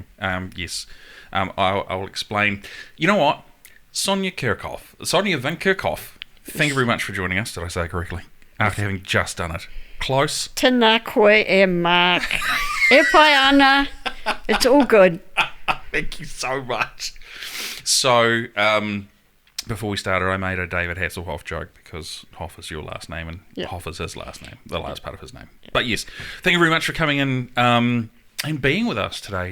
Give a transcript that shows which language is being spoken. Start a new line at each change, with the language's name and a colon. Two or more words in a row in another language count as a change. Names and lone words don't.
English: I'll explain. You know what? Sonja van Kerkhoff, thank you very much for joining us. Did I say it correctly? After having just done it. Close.
Māori: Tēnā koe Mark. E pai ana.
English: It's all good. Thank you so much. So, before we started, I made a David Hasselhoff joke, because Hoff is your last name and Hoff is his last name, the last part of his name. But yes, thank you very much for coming in and being with us today.